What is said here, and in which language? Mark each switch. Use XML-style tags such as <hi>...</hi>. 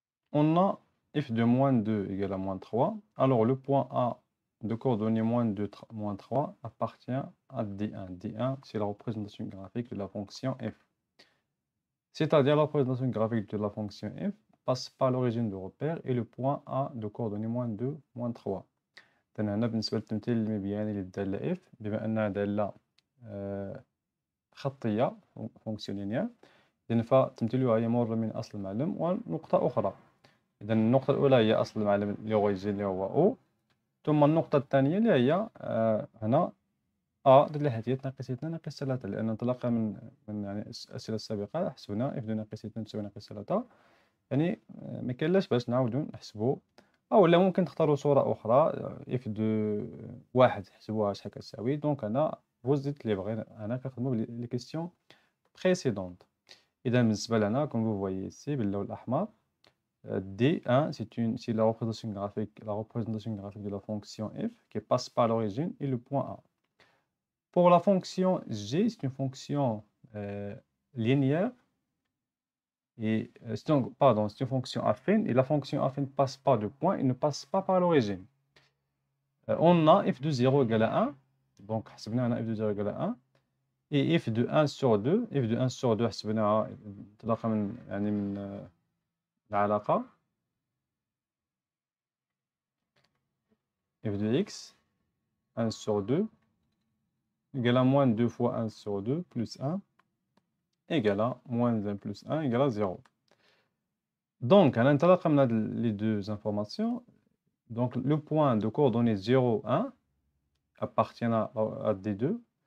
<fr>On a F de moins 2 égale à moins 3. Alors le point A de coordonnées moins 2, moins 3 appartient à D1. D1, c'est la représentation graphique de la fonction F. C'est-à-dire la représentation graphique de la fonction F passe par l'origine du repère et le point A de coordonnées moins 2, moins 3.</fr> <ar>هنا بالنسبة للتمثيل المبياني للدالة f بما أنها دالة خطية فونكسيون لينيير إذن فتمثيلها يمر من أصل المعلم ونقطة أخرى. إذن النقطة الأولى هي أصل المعلم اللي هو يجي اللي هو O ثم النقطة الثانية اللي هي هنا A اللي ناقص 2 ناقص 3 لأن انطلاقا من يعني الأسئلة السابقة حسبنا f دو ناقص 2 تساوي ناقص 3 يعني ما كاينلاش باش نعاودو نحسبو أو لا ممكن تختاروا صورة أخرى اف دو واحد حسبوها شحال كتساوي. دونك أنا فوز زيت لي بغي أنا كنخدمو لي كيستيون</ar> <fr>précédente. Et dans le comme vous voyez ici, D1, c'est la représentation graphique de la fonction f qui passe par l'origine et le point A. Pour la fonction g, c'est une fonction linéaire. Et, c'est une fonction affine. Et la fonction affine passe par deux points et ne passe pas par l'origine. On a f de 0 égale à 1. Donc, on a f de 0 égale à 1. Et f de 1 sur 2. F de 1 sur 2,</fr> <ar>حسبناها انطلاقا من العلاقة.</ar> <fr>F de x, 1 sur 2, égale à moins 2 fois 1 sur 2, plus 1, égale à moins 1 plus 1, égale à 0. Donc, à l'intérieur, on a les deux informations. Donc, le point de coordonnées 0, 1 appartient à D2.</fr>